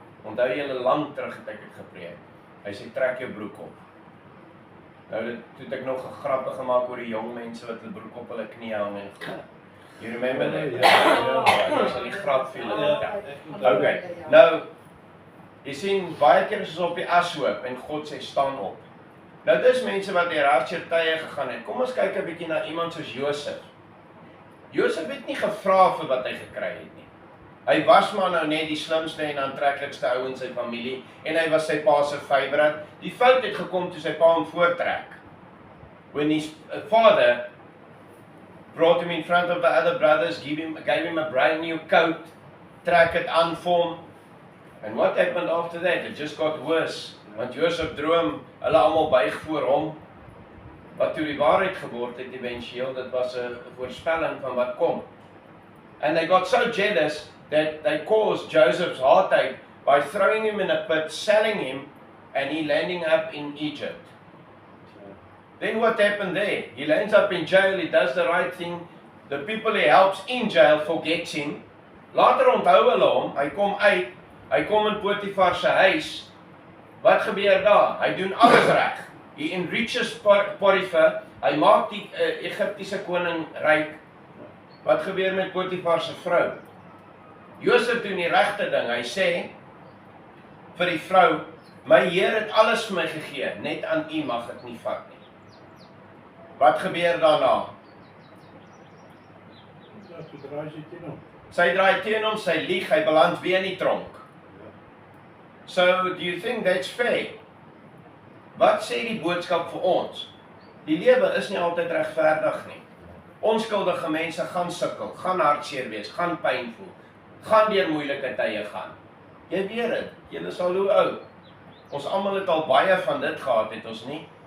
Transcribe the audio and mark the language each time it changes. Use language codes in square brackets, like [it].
[af] Onthou julle lang terug het ek het gepreek. Hy sê, trek jou broek op. Nou, toe het ek nog 'n grappe gemaak oor die jong mense wat hulle broek op hulle knie hang en goed. [en] You remember that? [af] Ja, dis al die grap vir julle. Okay, nou, jy sien, baie keer is ons op die ashoop en God sê, staan op. Nou, dis mense wat die hartseer tye gegaan het. Kom ons kyk 'n bietjie na iemand soos Josef. Josef het nie gevra vir wat hy gekry het nie. Hy was maar nou net die slimste en aantreklikste ou in sy familie en hy was sy pa se favourite. Die fout het gekom toe sy pa hom voortrek. [en] When his father brought him in front of the other brothers, gave him a brand new coat, [af] trek het aan vir hom. [en] And what happened after that? It just got worse. [af] Want Josef droom, hulle almal buig voor hom. Wat toe die waarheid geword het eventueel, dit was 'n voorspelling van wat kom. [en] And they got so jealous that they caused Joseph's heartache by throwing him in a pit, selling him, and he landing up in Egypt. Then what happened there? He lands up in jail, he does the right thing, the people he helps in jail forgets him. [af] Later onthou hulle hom, hy kom uit, hy kom in Potifar se huis. Wat gebeur daar? Hy doen alles reg. [en] He enriches Potifar, [af] hy maak die Egiptiese koning ryk. Wat gebeur met Potifar se vrou? Josef doen die regte ding. Hy sê vir die vrou, my Heer het alles vir my gegee, net aan u mag ek nie vat nie. Wat gebeur daarna? Ja, toe draai sy teen hom. Sy draai teen hom, sy lieg, hy beland weer in die tronk. [en] So, do you think that's fair? [af] Wat sê die boodskap vir ons? Die lewe is nie altyd regverdig nie. Onskuldige mense gaan sukkel, gaan hartseer wees, gaan pyn voel, gaan deur moeilike tye gaan. Jy weet dit, julle is al hoe oud. Ons almal het al baie van dit gehad, het ons nie?